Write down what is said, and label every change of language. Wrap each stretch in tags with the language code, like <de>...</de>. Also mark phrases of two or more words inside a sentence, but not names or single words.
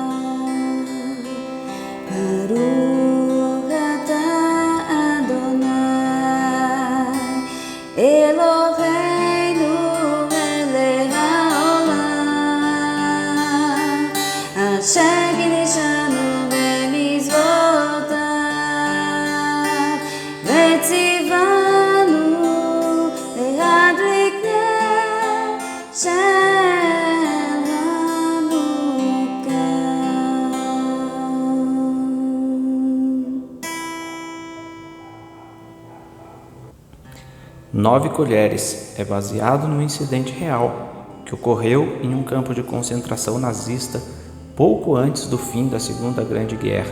<he>ברוך אתה אדוני אלוהינו מלך העולם אשר קידשנו במצוותיו וציוונו להדליק נר של</he> <pt>Nove Colheres é baseado num incidente real que ocorreu em um campo de concentração nazista pouco antes do fim da Segunda Grande Guerra.</pt>